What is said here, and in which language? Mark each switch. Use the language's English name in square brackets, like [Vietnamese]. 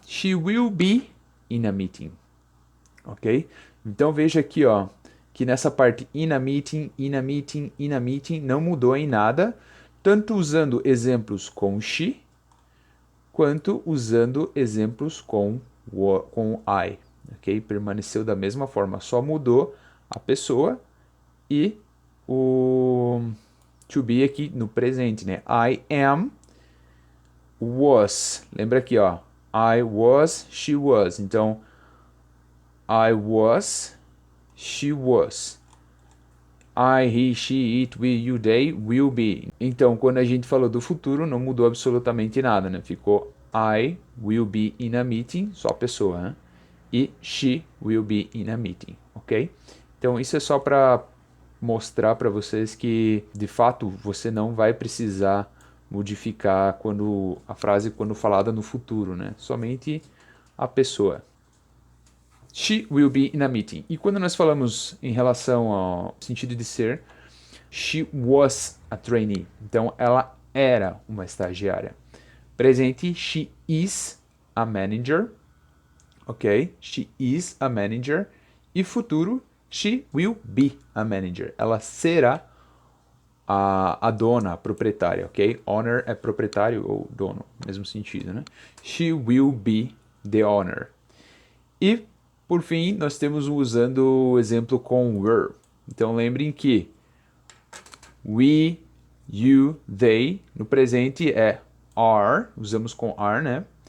[English] She will be in a meeting, ok? [Portuguese] Então veja aqui, ó, que nessa parte [English] in a meeting, in a meeting, [Portuguese] in a meeting não mudou em nada, tanto usando exemplos com she, quanto usando exemplos com I, ok? Permaneceu da mesma forma, só mudou a pessoa e o to be aqui no presente, né? [English] I am, was. [Portuguese] Lembra aqui, ó. [English] I was, she was. Então, I was, she was. I, he, she, it, we, you, they, will be. [Portuguese] Então, quando a gente falou do futuro, não mudou absolutamente nada, né? Ficou [English] I will be in a meeting, [Portuguese] só a pessoa, né? [English] E she will be in a meeting, ok? [Portuguese] Então, isso é só para mostrar para vocês que, de fato, você não vai precisar modificar a frase quando falada no futuro, né? [English] Somente a pessoa. She will be in a meeting. [Portuguese] E quando nós falamos em relação ao sentido de ser, [English] she was a trainee. [Portuguese] Então, ela era uma estagiária. [English] Presente, she is a manager. Ok? She is a manager. E futuro, she will be a manager. [Portuguese] Ela será a dona, a proprietária, ok? Owner é proprietário ou dono, mesmo sentido, né? [English] She will be the owner. [Portuguese] E por fim, nós temos usando o exemplo com were. Então lembrem que we, you, they, no presente é are, usamos com are, né?